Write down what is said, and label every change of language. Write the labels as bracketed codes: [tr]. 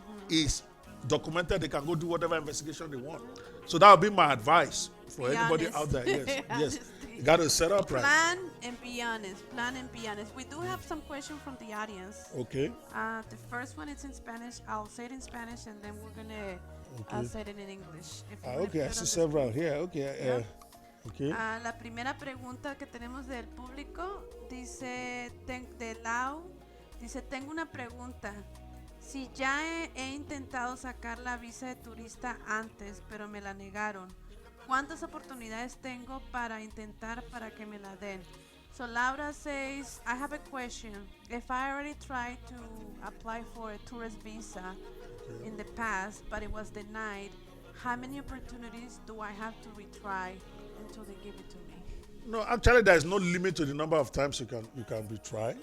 [en] is documented, they can go do whatever investigation they want. So that would be my advice for anybody out there. Yes, yes. You got to set up right. Plan and be honest. Plan and be honest. We do have some questions from the audience. Okay. The first one is in Spanish. I'll say it in Spanish and then we're going to say it in English. Okay, I see several here. Okay. Yeah. Okay. [es] La primera pregunta que tenemos del público dice, de Lau, dice, tengo una pregunta. Si ya he intentado sacar la visa de turista antes, pero me la negaron, ¿cuántas oportunidades tengo para intentar para que me la den? [en] So Laura says, I have a question. If I already tried to apply for a tourist visa in the past, but it was denied, how many opportunities do I have to retry until they give it to me? No, actually, there is no limit to the number of times you can retry.